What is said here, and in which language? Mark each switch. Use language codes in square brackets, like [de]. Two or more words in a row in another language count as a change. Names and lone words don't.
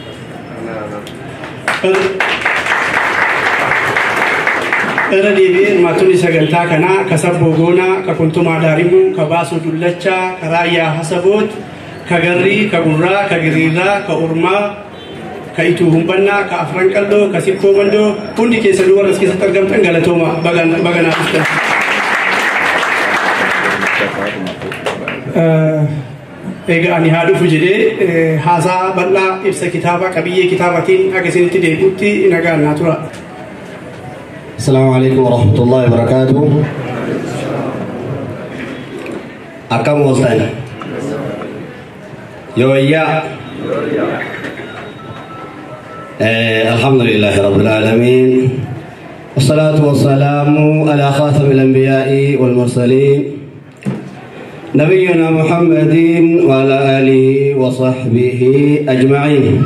[om] Era deebi'ee hirmaattonni sagantaa kanaa ka Sabboo Goonaa, ka Kuntumaa Daarimuu, ka Baasoo Dullachaa, ka Raayyaa Hasaboot, ka Garrii, ka Gurraa, ka Giriirraa, ka Ormaa, ka Ituu Humbannaa, ka Afran Qalloo, ka Sikkoo Mandoo hundi keessanuu warra as keessatti argamtan galatooma baganaa dhuftan. Egaa ani haa dhufu jedhee haasaa bal'aa ibsa kitaaba qabiyyee kitaabatiin akka isinitti deebi'utti nagaan naa tura. [ar] السلام عليكم ورحمة الله وبركاته. أكم وصلنا يويا الحمد لله رب العالمين والصلاة والسلام على خاتم الأنبياء والمرسلين نبينا محمد وعلى آله وصحبه أجمعين.